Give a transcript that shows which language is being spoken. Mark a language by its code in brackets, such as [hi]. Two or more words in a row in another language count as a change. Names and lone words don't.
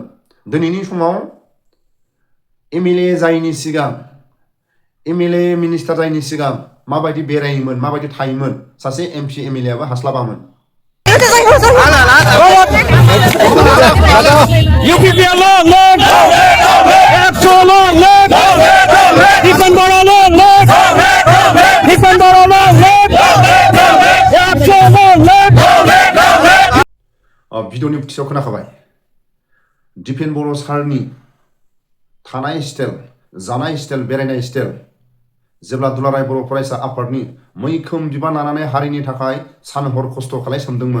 [brx] दिनैनि समाव एमएलए जायैनि सिगां, एमएलए मिनिस्टार जायैनि सिगां माबायदि बेरायोमोन, माबायदि थायोमोन, सासे एमपि एमएलएआबो हास्लाबामोन। UPPL long, EXO long, Dipen Boro long, Dipen Boro long, EXO long. भिडिअनि बुथियाव खोनाखाबाय दिपेन बर' सारनि थानाय स्टाइल, जानाय स्टाइल, बेरायनाय स्टाइल जेब्ला दुलाराय बर' फरायसा आफादनि मैखोम बिबान लानानै हारिनि थाखाय सान हर खस्थ' खालाय सोमदोंमोन।